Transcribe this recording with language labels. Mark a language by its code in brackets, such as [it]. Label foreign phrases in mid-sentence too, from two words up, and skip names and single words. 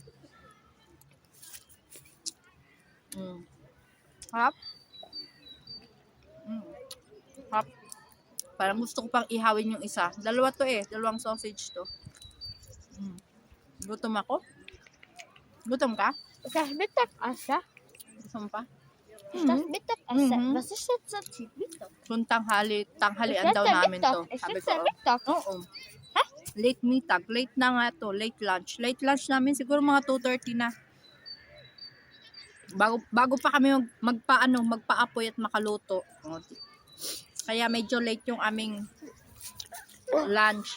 [tl] Harap. Harap. Parang gusto ko pang ihawin yung isa. Dalawa to eh. Dalawang sausage to. Gutom ako. Gutom ka? [de] Ist das Mittagessen? [tl] Gutom pa? [de] Ist das Mittagessen? Mhm. Was ist jetzt das hier? Mittag? [tl] Kung tanghalian [de] Ist [tl] daw [de] das der [tl] namin [de] Mittag? [tl] to. [de] Ist [tl] Sabi [de] das [tl] ko, [de] der Mittag? [tl] oo. Late mitag. Late na nga to. [en] Late lunch. Late lunch [tl] namin siguro mga 2:30 na. Bago pa kami magpaapoy at makaluto. Kaya medyo late yung aming lunch.